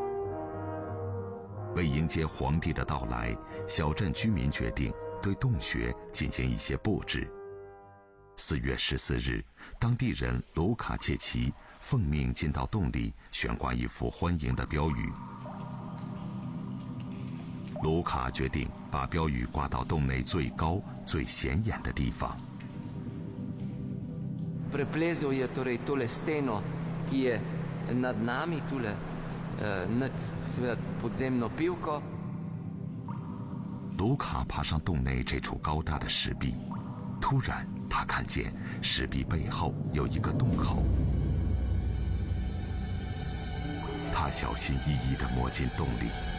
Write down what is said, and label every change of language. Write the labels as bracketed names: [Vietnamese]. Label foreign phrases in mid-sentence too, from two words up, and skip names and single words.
[Chinese] 为迎接皇帝的到来，小镇居民决定对洞穴进行一些布置。4月14日，当地人卢卡切奇奉命进到洞里，悬挂一幅欢迎的标语。卢卡决定把标语挂到洞内最高、最显眼的地方。 [Slovenian] Preplezal je torej tole steno, ki je nad nami, tule nad seveda podzemno pivko. [Chinese] 卢卡爬上洞内这处高大的石壁，突然他看见石壁背后有一个洞口。他小心翼翼地摸进洞里。